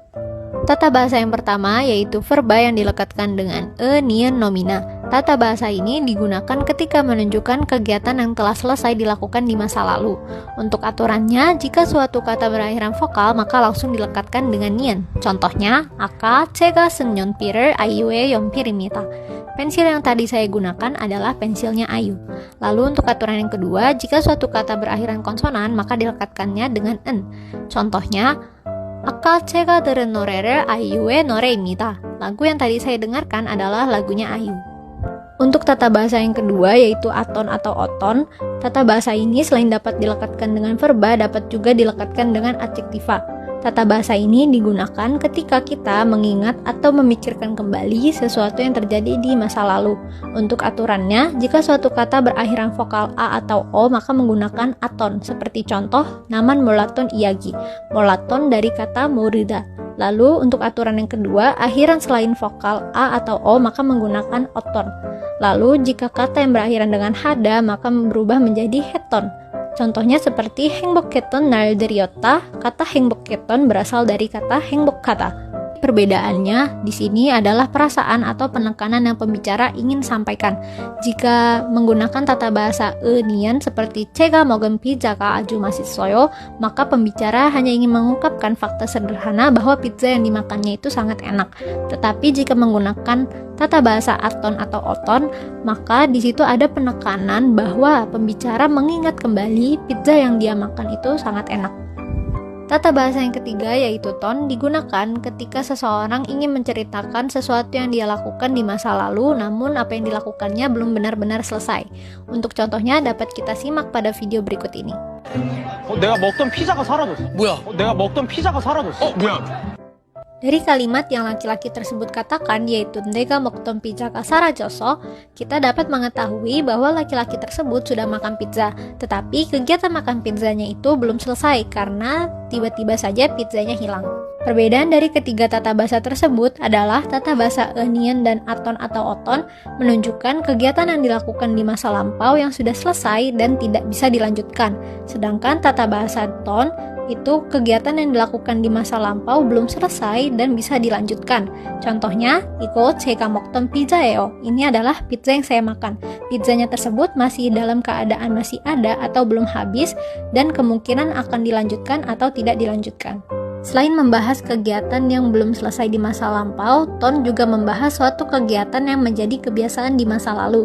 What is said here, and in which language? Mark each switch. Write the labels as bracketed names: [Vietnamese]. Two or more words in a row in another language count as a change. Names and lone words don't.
[Indonesian] Tata bahasa yang pertama yaitu verba yang dilekatkan dengan e, nien, nomina. Tata bahasa ini digunakan ketika menunjukkan kegiatan yang telah selesai dilakukan di masa lalu. Untuk aturannya, jika suatu kata berakhiran vokal maka langsung dilekatkan dengan nien. Contohnya, [Korean] 아까 제가 쓴 연필을 아이유의 연필입니다. [Indonesian] Pensil yang tadi saya gunakan adalah pensilnya Ayu. Lalu untuk aturan yang kedua, jika suatu kata berakhiran konsonan maka dilekatkannya dengan en. Contohnya, [Korean] 아까 제가 들은 노래를 아이유의 노래입니다. [Indonesian] Lagu yang tadi saya dengarkan adalah lagunya Ayu. Untuk tata bahasa yang kedua yaitu aton atau oton, tata bahasa ini selain dapat dilekatkan dengan verba, dapat juga dilekatkan dengan adjektiva. Tata bahasa ini digunakan ketika kita mengingat atau memikirkan kembali sesuatu yang terjadi di masa lalu. Untuk aturannya, jika suatu kata berakhiran vokal A atau O, maka menggunakan aton. Seperti contoh, [Korean] 나만 몰랐던 이야기. [Indonesian] Molaton dari kata morida. Lalu, untuk aturan yang kedua, akhiran selain vokal A atau O, maka menggunakan oton. Lalu, jika kata yang berakhiran dengan hada, maka berubah menjadi heton. Contohnya seperti [Korean] 행복했던 날들이었다. [Indonesian] Kata 행복했던 berasal dari kata 행복하다. Perbedaannya di sini adalah perasaan atau penekanan yang pembicara ingin sampaikan. Jika menggunakan tata bahasa e-nian seperti [Korean] 제가 먹은 피자가 아주 맛있어요, [Indonesian] maka pembicara hanya ingin mengungkapkan fakta sederhana bahwa pizza yang dimakannya itu sangat enak. Tetapi jika menggunakan tata bahasa aton atau oton, maka di situ ada penekanan bahwa pembicara mengingat kembali pizza yang dia makan itu sangat enak. Tata bahasa yang ketiga yaitu ton digunakan ketika seseorang ingin menceritakan sesuatu yang dia lakukan di masa lalu, namun apa yang dilakukannya belum benar-benar selesai. Untuk contohnya dapat kita simak pada video berikut ini. [Korean] 내가 먹던 피자가 사라졌어. 뭐야? 내가 먹던 피자가 사라졌어. 뭐야? [Indonesian] Dari kalimat yang laki-laki tersebut katakan yaitu [Korean] 내가 먹던 피자가 사라졌어, [Indonesian] kita dapat mengetahui bahwa laki-laki tersebut sudah makan pizza, tetapi kegiatan makan pizzanya itu belum selesai karena tiba-tiba saja pizzanya hilang. Perbedaan dari ketiga tata bahasa tersebut adalah tata bahasa e-nian dan aton atau oton menunjukkan kegiatan yang dilakukan di masa lampau yang sudah selesai dan tidak bisa dilanjutkan. Sedangkan tata bahasa ton itu kegiatan yang dilakukan di masa lampau belum selesai dan bisa dilanjutkan. Contohnya, [Korean] 이거 제가 먹던 피자예요. [Indonesian] Ini adalah pizza yang saya makan. Pizzanya tersebut masih dalam keadaan masih ada atau belum habis dan kemungkinan akan dilanjutkan atau tidak dilanjutkan. Selain membahas kegiatan yang belum selesai di masa lampau, ton juga membahas suatu kegiatan yang menjadi kebiasaan di masa lalu.